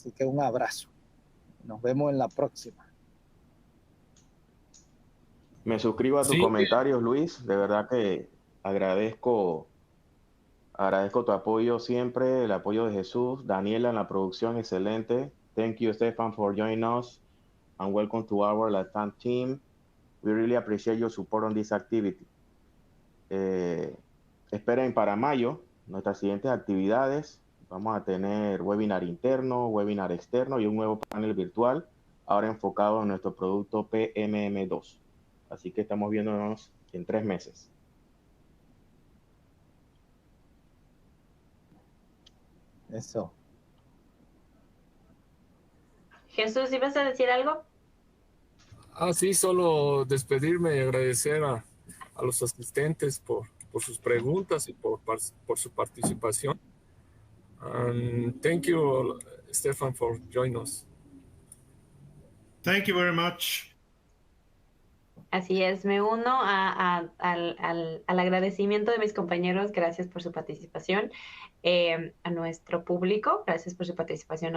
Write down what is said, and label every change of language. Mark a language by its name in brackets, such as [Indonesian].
[Spanish] Así que un abrazo. Nos vemos en la próxima. Me suscribo a tus comentarios, Luis. De verdad que agradezco tu apoyo siempre, el apoyo de Jesús. Daniela en la producción, excelente. [English] Thank you, Stefan, for joining us, and welcome to our LATAM team. We really appreciate your support on this activity. [Spanish] Esperen para mayo nuestras siguientes actividades. Vamos a tener webinar interno, webinar externo y un nuevo panel virtual, ahora enfocado en nuestro producto PMM2. Así que estamos viéndonos en 3 meses. Eso. Jesús, ¿ibas a decir algo? Sí, solo despedirme y agradecer a los asistentes por sus preguntas y por su participación. [English] And thank you, Stefan, for joining us. Thank you very much. [Spanish] Así es, me uno al agradecimiento de mis compañeros. Gracias por su participación. A nuestro público, gracias por su participación.